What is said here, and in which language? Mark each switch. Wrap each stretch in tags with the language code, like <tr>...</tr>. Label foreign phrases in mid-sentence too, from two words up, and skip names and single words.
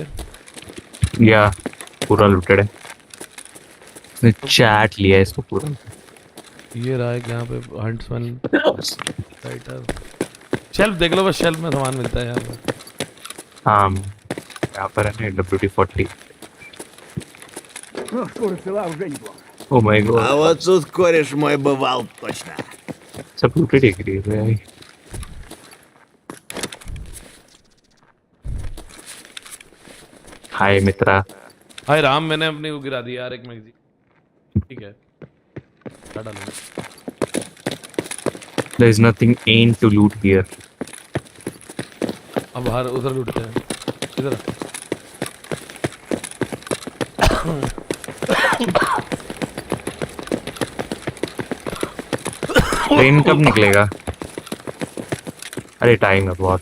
<hi>या पूरा लूटेड है। इसने चैट लिया इसको पूरा। ये रहा है यहाँ पे हंट्समैन राइटर। शेल्फ देख लो बस शेल्फ में सामान मिलता है यहाँ पे। हाँ यहाँ पर है ना WD-40।</hi> <en>Oh my god.</en> <ru>А вот тут кореш мой бывал точно.</ru> <hi>सब लूटेड ही करी है। हाय मित्रा। हाय राम मैंने अपनी वो गिरा दी यार एक मैगजीन। ठीक है डाल लो।</hi> <en>There is nothing in to loot here.</en> <hi>अब बाहर उधर लूटते हैं। इधर ट्रेन कब निकलेगा? अरे टाइम है बहुत।</hi>